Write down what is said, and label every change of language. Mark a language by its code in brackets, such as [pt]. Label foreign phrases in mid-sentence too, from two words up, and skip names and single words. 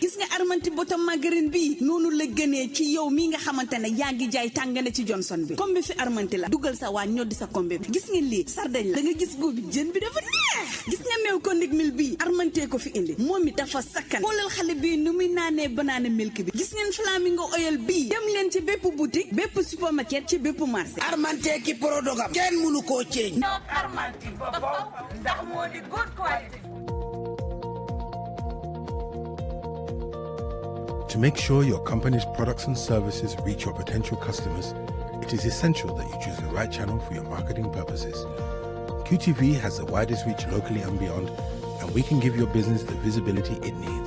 [wo] gis nga Argentine [en] bottom margarine [wo] bi noonu la gënee ci yow mi nga xamante ne yaa ngi jaay tàngane ci Johnson bi kombi fi Argentine la dugal sa waa ñoddi sa kombi bi gis ngeen lii sardañ la da nga gis boobu jën bi dafa neex gis nga meew ko ndig mil bi Argentine ko fi indi moom mi dafa sakkan xoolal xale bi nu muy naanee [en] banana milk [wo] bi gis ngeen [en] flamingo oil [wo] bi dem leen ci bépp boutique bépp supermarket ci bépp marché Argentine ki produit kenn mënu koo ceeñ Argentine ba foofu ndax moo di [en] good quality. To make sure your company's products and services reach your potential customers, it is essential that you choose the right channel for your marketing purposes. QTV has the widest reach locally and beyond, and we can give your business the visibility it needs.